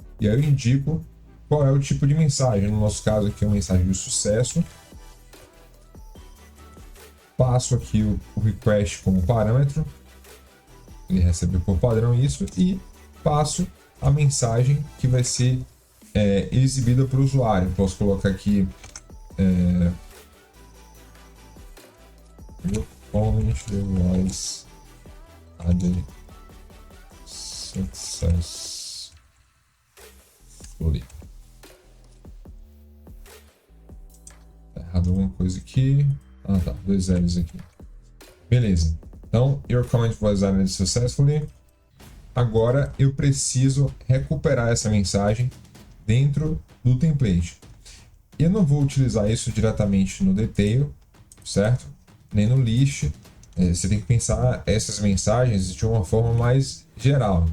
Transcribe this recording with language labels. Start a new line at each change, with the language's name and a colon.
Portuguese: E aí eu indico qual é o tipo de mensagem. No nosso caso aqui é uma mensagem de sucesso. Passo aqui o request como parâmetro. Ele recebe por padrão isso. E passo a mensagem que vai ser exibida para o usuário. Posso colocar aqui
English: comment device added successfully.
Portuguese: Tá errado alguma coisa aqui. Ah, tá. 2 zeros aqui. Beleza. Então,
English: your comment was added successfully.
Portuguese: Agora eu preciso recuperar essa mensagem dentro do template. Eu não vou utilizar isso diretamente no detail, certo? Nem no list. Você tem que pensar essas mensagens de uma forma mais geral.